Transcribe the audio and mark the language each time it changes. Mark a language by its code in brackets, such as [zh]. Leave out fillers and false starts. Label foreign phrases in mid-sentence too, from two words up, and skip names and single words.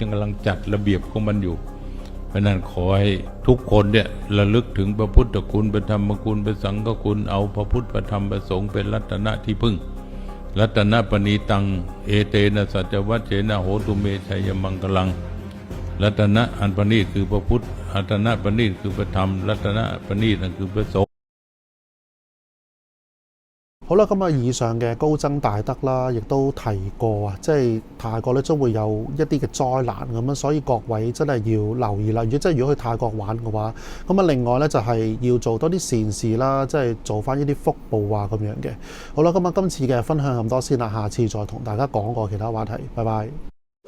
[th] งกำลังจัดระเบียบของมันอยู่เพราะนั้นขอให้ทุกคนเนี่ยระลึกถึงพระพุทธคุณพระธรรมคุณพระสังฆคุณเอาพระพุทธพระธรรมพระสงฆ์เป็นรัตนะที่พึ่ง [pi] รัตนะปณีตังเอเตนะสัจวัชเชนะโหตุเมชัยมังคลัง [th] รัตนะอันประณีตคือพระพุทธรัตนะประณีตคือพระธรรมรัตนะประณีตนั่นคือพระสงฆ์ [yue] 好啦，咁啊，以上嘅高僧大德啦，亦都提過啊，即係泰國咧將會有一啲嘅災難咁樣，所以各位真係要留意啦。如果去泰國玩嘅話，咁啊另外咧就係要做多啲善事啦，即係做翻呢啲福報啊咁樣嘅。好啦，咁啊今次嘅分享咁多先啦，下次再同大家講過其他話題，拜拜。